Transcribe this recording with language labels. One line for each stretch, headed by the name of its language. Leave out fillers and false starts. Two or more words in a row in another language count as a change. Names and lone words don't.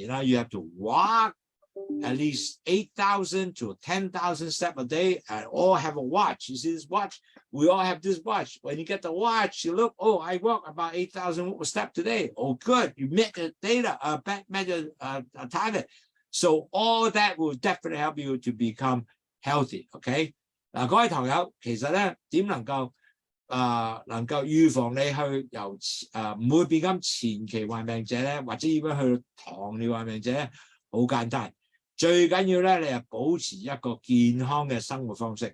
English: You have to walk at least 8,000 to 10,000 steps a day, and all have a watch. You see this watch? We all have this watch. When you get the watch, you look, oh, I walk about 8,000 steps today. Oh, good. You met the data, met the target. So all that will definitely help you to become healthy. Okay?
Cantonese: 嗱，各位朋友，其實咧點能夠預防你去由唔會變咁前期患病者咧，或者要去糖尿患病者咧，好簡單。最緊要咧，你係保持一個健康嘅生活方式。